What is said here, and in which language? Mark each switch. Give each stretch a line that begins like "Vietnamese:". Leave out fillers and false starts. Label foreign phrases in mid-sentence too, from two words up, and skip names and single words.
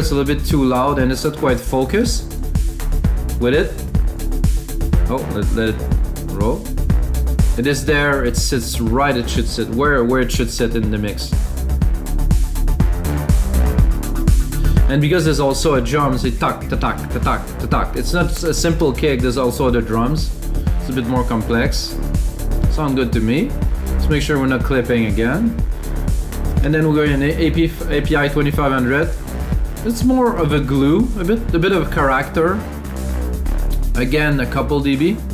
English: It's a little bit too loud and it's not quite focused. With it, oh, let it roll. It is there. It sits right. It should sit where it should sit in the mix. And because there's also a drum, say tak ta tak ta tak ta tak. It's not a simple kick. There's also the drums. It's a bit more complex. Sound good to me. Let's make sure we're not clipping again. And then we're going in API2500. It's more of a glue, a bit of character. Again, a couple dB.